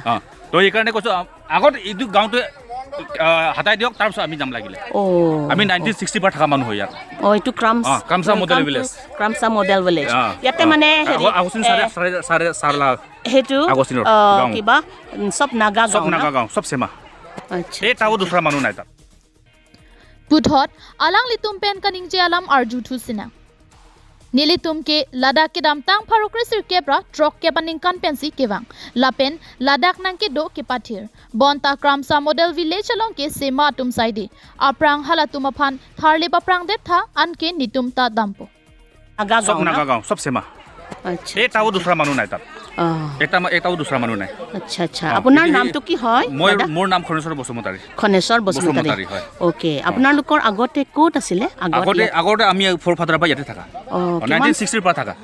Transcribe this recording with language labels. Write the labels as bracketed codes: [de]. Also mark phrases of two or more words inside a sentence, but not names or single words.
[as] তো এই কাৰণে কৈছো আগত এইটো গাঁওটো হাতাই দিয়ক তাৰ পিছত আমি যাম লাগিলে আমি 1960 পৰা থকা মানুহ হয় ইয়াত এইটো Kramsa Model Village Kramsa Model Village ইয়াতে মানে আগস্তিন সাৰ হেতু আগস্তিনৰ কিবা সব নাগা গাঁও সব সেমা আচ্ছা এটাও দুসৰা মানুহ নাই তাত [mjw] Puthot alang litum pen kaningje alam arju thusina Nilitum ke Ladakh ke damtang pharokre sir kebra truck ke paning kan pensi kewang lapen Ladakh nang ke do ke pathir bonta Kramsa Model Village along ke sema tum side aprang halatum aphan tharle paprang det tha anke nitum ta dampo [as] সব নাগা গাঁও সব সেমা আচ্ছা এটাও দুসৰা মানুহ নাই তাত এটাও দুসৰা মানুহ নাই আচ্ছা আচ্ছা আপোনাৰ নামটো কি হয় মোৰ নাম খনেশ্বৰ বসুমতাৰী হয় ওকে আপোনালোকৰ আগতে ক'ত আছিলে আগতে আমি ফৰফাদাৰ পৰা ইয়াতে থাকা 1960 পৰা থাকা